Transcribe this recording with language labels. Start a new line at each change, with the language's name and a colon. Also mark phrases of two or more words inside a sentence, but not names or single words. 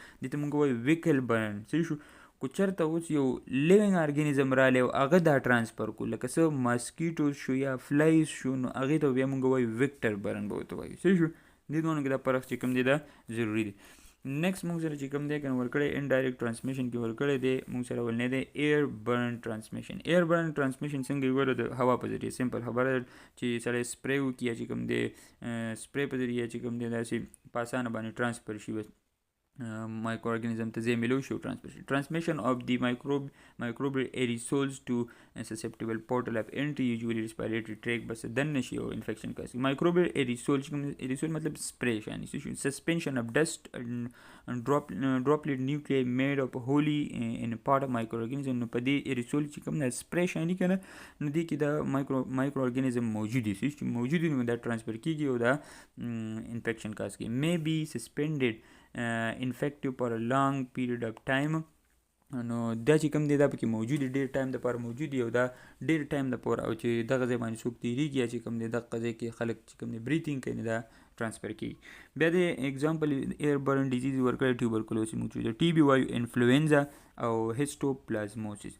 Pashto: دې ته موږ وایو
English: vehicle borne
Pashto: صحیح شو. کو چېرته اوس یو
English: living organism
Pashto: رالی او هغه دا ټرانسفر کو، لکه څه ماسکیټوز شو یا فلایز شو، نو هغې ته بیا موږ وایو
English: vector borne
Pashto: به ورته وایو صحیح شو. دې دواړو کې دا فرق چې کوم دی دا ضروري دی. نیکسټ موږ سره چې کوم دی که ورکړی
English: indirect transmission
Pashto: کې ورکړی دی موږ سره ولنی دی
English: air borne transmission. air borne transmission
Pashto: څنګه ویل د هوا په ذریعه. سمپل خبره ده چې سړی سپری وکړي یا چې کوم دی سپری په ذریعه چې کوم دی داسې په اسانه باندې ټرانسفر شي، بس
English: micro organism
Pashto: ته ځای میلو شي او ټرانسفر شي.
English: ټرانسمیشن of the microbial aerosols to susceptible portal of entry usually respiratory tract
Pashto: بس دننه شي او انفیکشن کوي.
English: microbial aerosol
Pashto: مطلب سپری شانې شي.
English: suspension of dust and droplet nuclei made up wholly in part of microorganism.
Pashto: نو په دې ایریسول چې کوم نه سپری شانې که نه نو دې کې دا
English: micro organism
Pashto: موجود دي چې موجود دي، نو دا ټرانسفر کیږي او دا
English: infection cause
Pashto: کوي.
English: may be suspended infective for a long period of time.
Pashto: نو دا چې کوم دی دا پکې موجود دی، ډېر ټایم دپاره موجود دی او دا ډېر ټایم دپاره، او چې دغه ځای باندې څوک تېرېږي یا چې کوم دی دغه ځای کې خلک چې کوم دی بریتینګ کوي دا ټرانسفر کیږي. بیا د ایگزامپل
English: air borne disease
Pashto: ورکړی ټیوبرکلوسس موجود دی، ټي بي وایو، انفلوینزا او هیسټوپلازموسس.